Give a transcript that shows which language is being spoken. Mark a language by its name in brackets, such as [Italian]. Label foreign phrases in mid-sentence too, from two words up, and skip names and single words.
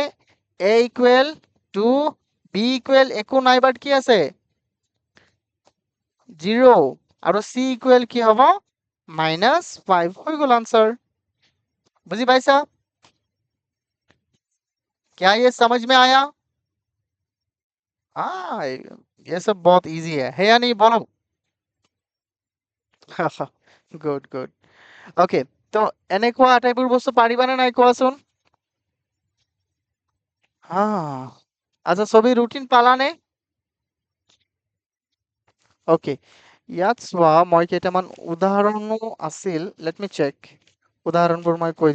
[English] a equal 2 b equal [Assamese] একো নাই বাট কি আছে 0 আৰু [English] c equal [Assamese] কি হ'ব -5 হৈ গ'ল आंसर বুজি পাইছা [Hindi] क्या ये समझ में आया हाँ ये सब बहुत इजी है या नहीं बोलो [English] good good okay [Assamese] তো এনেকুৱা আটাইবোৰ বস্তু পাৰিবানে নাই কোৱাচোন হা আচ্ছা ছবি ৰুটিন পালানে ওকে ইয়াত চোৱা মই কেইটামান উদাহৰণো আছিল [English] let me check [Assamese] উদাহৰণবোৰ মই কৈ